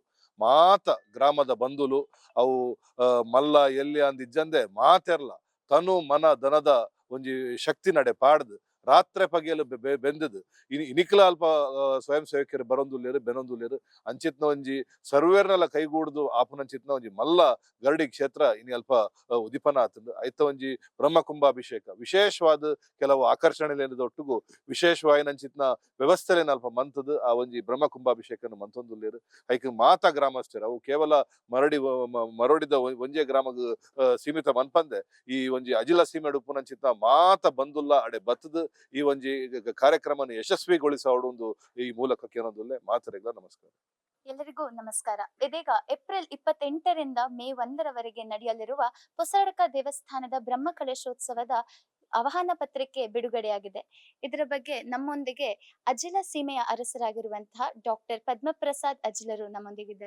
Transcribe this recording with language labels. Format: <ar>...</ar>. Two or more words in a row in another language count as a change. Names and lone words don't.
<tcy>ಮಾತ ಗ್ರಾಮದ ಬಂಧುಲು ಅವು ಮಲ್ಲ ಎಲ್ಲಿ ಅಂದಿಜ್ಜಂದೆ ಮಾತೆರ್ಲ ತನು ಮನ ದನದ ಒಂಜಿ ಶಕ್ತಿ ನಡೆ ಪಾಡ್ದು ರಾತ್ರೆ ಪಗೆಲು ಬೆಂದದು ಇನಿಕಲ ಅಲ್ಪ ಸ್ವಯಂ ಸೇವಕರು ಬರೊಂದುಲ್ಲೇರು ಬೆನೊಂದುಲ್ಲೇರು ಅಂಚಿತ್ನ ಒಂಜಿ ಸರ್ವೇರ್ನೆಲ್ಲ ಕೈಗೂಡ್ದು ಆಪುನಂಚಿತ್ನ ಒಂಜಿ ಮಲ್ಲ ಗರಡಿ ಕ್ಷೇತ್ರ ಇನಿ ಅಲ್ಪ ಉದಿಪನ ಆತಂದು ಐತ ಒಂಜಿ ಬ್ರಹ್ಮ ಕುಂಭಾಭಿಷೇಕ ವಿಶೇಷವಾದ ಕೆಲವು ಆಕರ್ಷಣೆಲೇನದ ಒಟ್ಟುಗು ವಿಶೇಷವಾಯಿನಂಚಿತ್ನ ವ್ಯವಸ್ಥೆಲೇನ ಅಲ್ಪ ಮಂತದು ಆ ಒಂಜಿ ಬ್ರಹ್ಮ ಕುಂಭಾಭಿಷೇಕನ ಮಂತೊಂದುಲ್ಲೇರು. ಐಕ್ ಮಾತ ಗ್ರಾಮಸ್ಥರು ಅವು ಕೇವಲ ಮರಡಿದ ಒಂಜೇ ಗ್ರಾಮಗ್ ಸೀಮಿತ ಮನ್ಪಂದೆ ಈ ಒಂಜಿ ಅಜಿಲ ಸೀಮೆ ಉಪ್ಪುನಂಚಿತ್ನ ಮಾತ ಬಂದುಲ್ಲ ಅಡೆ ಬತ್ತದು ಈ ಒಂಜಿ ಕಾರ್ಯಕ್ರಮನ ಯಶಸ್ವಿಗೊಳಿಸೋಡು ಈ ಮೂಲಕ ಕೇಳೋದುಲ್ಲೆ ಮಾತರೆಗಳ ನಮಸ್ಕಾರ.</tcy> <kn>ಎಲ್ಲರಿಗೂ ನಮಸ್ಕಾರ. ಇದೀಗ ಏಪ್ರಿಲ್ 28ರಿಂದ ಮೇ 1ರವರೆಗೆ ನಡೆಯಲಿರುವ ಪೊಸರಡ್ಕ ದೇವಸ್ಥಾನದ ಬ್ರಹ್ಮ ಕಲಶೋತ್ಸವದ ಆಹ್ವಾನ ಪತ್ರಿಕೆ ಬಿಡುಗಡೆಯಾಗಿದೆ. ಇದರ ಬಗ್ಗೆ ನಮ್ಮೊಂದಿಗೆ ಅಜಿಲ ಸೀಮೆಯ ಅರಸರಾಗಿರುವಂತಹ ಡಾಕ್ಟರ್ ಪದ್ಮಪ್ರಸಾದ್ ಅಜಿಲರು ನಮ್ಮೊಂದಿಗಿದ್ದಾರೆ.</kn>